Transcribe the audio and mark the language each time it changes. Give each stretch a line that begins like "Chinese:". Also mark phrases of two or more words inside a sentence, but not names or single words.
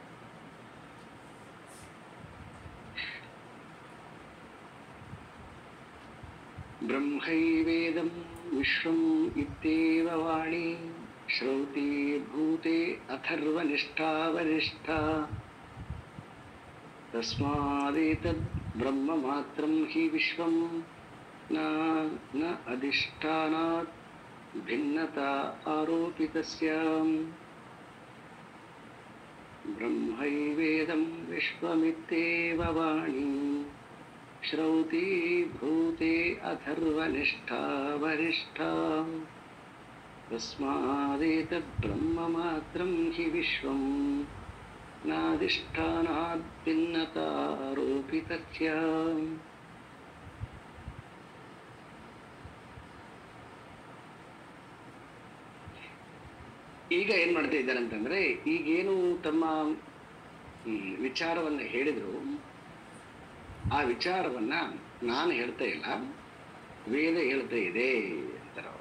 Sanskrit: ಬ್ರಹ್ಮೈವೇದಂ ವಿಶ್ವಂ ಇತ್ಯೇವ ವಾಣಿ ಶ್ರೌತಿ ಭೂತೆ ಅಥರ್ವನಿಷ್ಠಾ ವರಿಷ್ಠಾ ತಸ್ಮಾದೇತದ್ ಬ್ರಹ್ಮ ಮಾತ್ರಂ ಹಿ ವಿಶ್ವಂ ನ ಅಧಿಷ್ಠಾನಾತ್ ಭಿನ್ನತಾ ಆರೋಪಿತಸ್ಯ. ಬ್ರಹ್ಮೈವೇದಂ ವಿಶ್ವಮಿತ್ಯೇವ ವಾಣಿ ಶ್ರೌತಿ ಭೂತೆ ಅಥರ್ವನಿಷ್ಠಾ ವರಿಷ್ಠಾ ತಸ್ಮಾದೇತದ್ ಬ್ರಹ್ಮ ಮಾತ್ರಂ ಹಿ ವಿಶ್ವಂ ನಾಧಿಷ್ಠಾನಾತ್ ಭಿನ್ನತಾ ಆರೋಪಿತಸ್ಯ.
Kannada: ಈಗ ಏನ್ ಮಾಡ್ತಾ ಇದ್ದಾರೆ ಅಂತಂದ್ರೆ, ಈಗೇನು ತಮ್ಮ ವಿಚಾರವನ್ನ ಹೇಳಿದ್ರು, ಆ ವಿಚಾರವನ್ನ ನಾನು ಹೇಳ್ತಾ ಇಲ್ಲ, ವೇದ ಹೇಳ್ತಾ ಇದೆ ಅಂತಾರೆ ಅವರು.